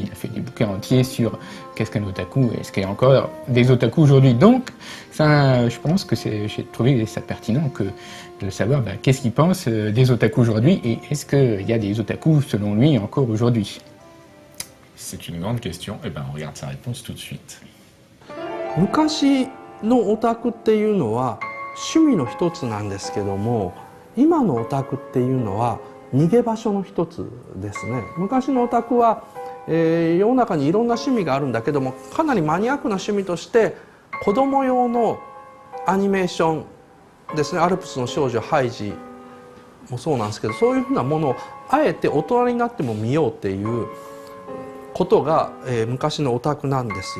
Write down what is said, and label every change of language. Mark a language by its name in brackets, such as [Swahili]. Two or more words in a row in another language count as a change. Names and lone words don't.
[French] Il a fait des bouquins entiers sur qu'est-ce qu'un otaku, est-ce qu'il y a encore des otaku aujourd'hui. Donc ça, je pense que j'ai trouvé ça pertinent de savoir qu'est-ce qu'il pense des otaku aujourd'hui et est-ce qu'il y a des otaku selon lui encore aujourd'hui. C'est une grande question. Et on regarde sa réponse tout de suite. [Japanese] 昔のオタクっていうのは趣味の一つなんですけども、今のオタクっていうのは逃げ場所の一つですね。昔のオタクは、世の中にいろんな趣味があるんだけども、かなりマニアックな趣味として子供用のアニメーションですね、アルプスの少女ハイジもそうなんですけど、そういうふうなものをあえて大人になっても見ようっていうことが、昔のオタクなんですよ。